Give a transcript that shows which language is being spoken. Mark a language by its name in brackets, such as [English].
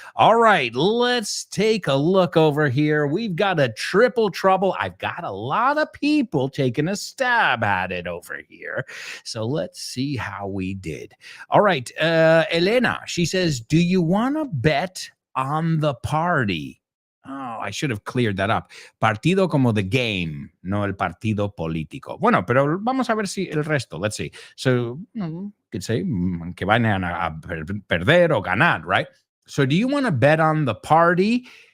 [English] All right, let's take a look over here. We've got a triple trouble. I've got a lot of people taking a stab at it over here. So let's see how we did. All right, Elena, she says, do you want to bet on the party? Oh, I should have cleared that up. [Spanish] Partido como [English] the game, [Spanish] no el partido político. Bueno, pero vamos a ver si el resto. [English] Let's see. [Spanish] So, [English] could say [Spanish] que vayan a perder o ganar, [English] right? So, do you want to bet on the party?